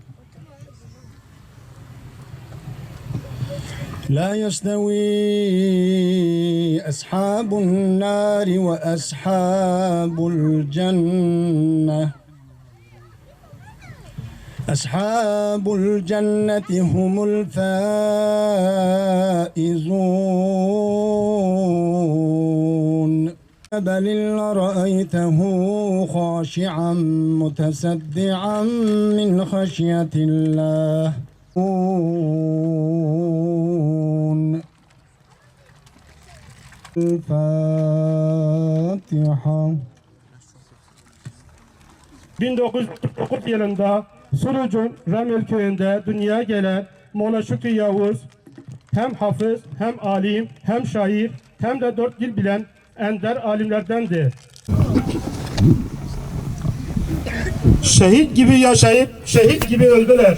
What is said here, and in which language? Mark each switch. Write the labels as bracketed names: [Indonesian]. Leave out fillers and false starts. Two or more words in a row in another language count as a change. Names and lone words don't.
[Arabic] لا يستوي أصحاب النار وأصحاب الجنة. أصحاب الجنة هم الفائزون. بل رأيته خاشعا متصدعا من خشية الله. الفاتحة. [Turkish] 1949 yılında Suruc'un Ramel köyünde dünyaya gelen Molla Şükrü Yavuz hem hafız, hem alim, hem şair, hem de 4 dil bilen ender alimlerdendi. Şehit gibi yaşayıp şehit gibi öldüler.